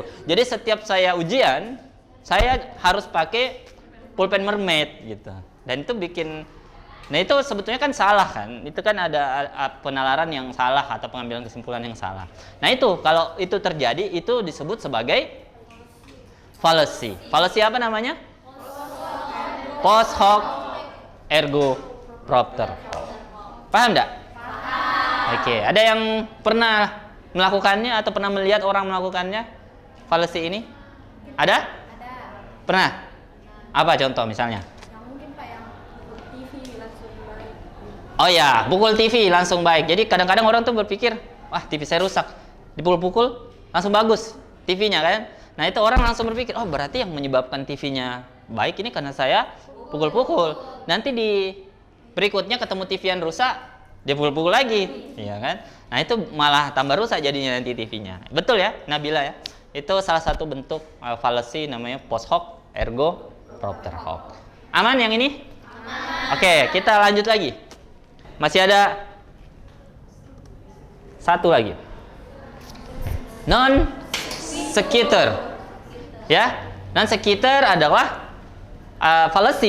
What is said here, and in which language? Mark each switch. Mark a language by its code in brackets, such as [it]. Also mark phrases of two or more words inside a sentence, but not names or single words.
[id] Jadi setiap saya ujian, saya harus pakai pulpen mermaid gitu. Dan itu bikin, nah itu sebetulnya kan salah kan? Itu kan ada penalaran yang salah atau pengambilan kesimpulan yang salah. Nah itu kalau itu terjadi itu disebut sebagai fallacy. Fallacy apa namanya? [la] Post hoc ergo propter. [id] Paham enggak? Oke, ada yang pernah melakukannya atau pernah melihat orang melakukannya? Fallacy ini? Ada? Pernah? Apa contoh misalnya? Yang mungkin Pak yang TV langsung baik. Oh ya, pukul TV langsung baik. Jadi kadang-kadang orang tuh berpikir, wah TV saya rusak, dipukul-pukul langsung bagus TV-nya kan. Nah itu orang langsung berpikir, oh berarti yang menyebabkan TV-nya baik ini karena saya pukul-pukul. Nanti di berikutnya ketemu TV yang rusak, dia pukul-pukul lagi, iya kan? Nah itu malah tambah rusak jadinya nanti TV-nya. Betul ya, Nabila ya? Itu salah satu bentuk fallacy namanya [la] post hoc ergo propter hoc. [id] Aman yang ini? Aman. Oke, kita lanjut lagi. Masih ada satu lagi. [la] Non sequitur. [id] Ya, [la] non sequitur [id] adalah fallacy.